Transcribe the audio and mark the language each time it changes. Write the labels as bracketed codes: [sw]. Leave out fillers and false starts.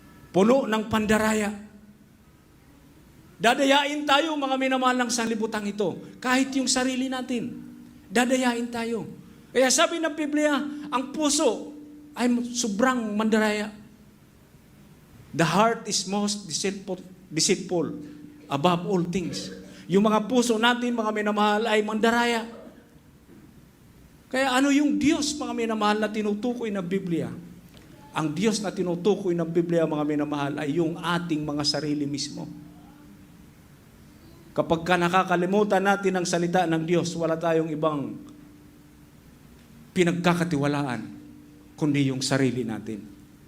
[tl] Puno ng pandaraya. Dadayain tayo, mga minamahal ng sanlibutan ito. Kahit yung sarili natin, dadayain tayo. Kaya sabi ng Biblia, ang puso ay sobrang mandaraya. [en] The heart is most deceitful above all things. [tl] Yung mga puso natin, mga minamahal, ay mandaraya. Kaya ano yung Diyos, mga minamahal, na tinutukoy ng Biblia? Ang Diyos na tinutukoy ng Biblia, mga minamahal, ay yung ating mga sarili mismo. Kapag nakakalimutan natin ang salita ng Diyos, wala tayong ibang pinagkakatiwalaan, kundi yung sarili natin.